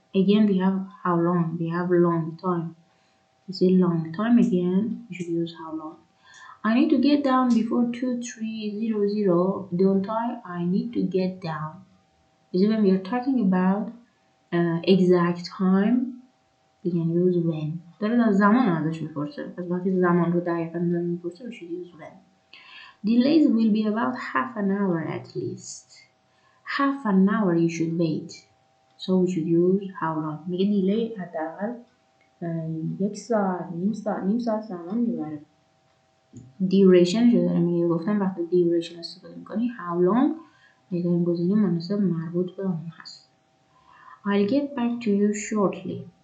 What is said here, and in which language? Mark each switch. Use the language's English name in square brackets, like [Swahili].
[English] Again, we have how long. We have a long time. It's a long time again. We should use how long. I need to get down before 2300, don't I? I need to get down. You see, when we are talking about exact time, we can use when. [Persian] داره زمان ازش میپرسه. پس وقتی زمان رو دقیقا میپرسه, [English] we should use when. Delays will be about half an hour at least. Half an hour you should wait. So we should use how long. [Persian] میگه دیلی حداقل یک ساعت نیم ساعت زمان میبره. duration شده داره میگه. گفتم وقتی duration استفاده میکنی [English] how long [Persian] بهترین گزینه مناسب مربوط به اون هست. [English] I'll get back to you shortly.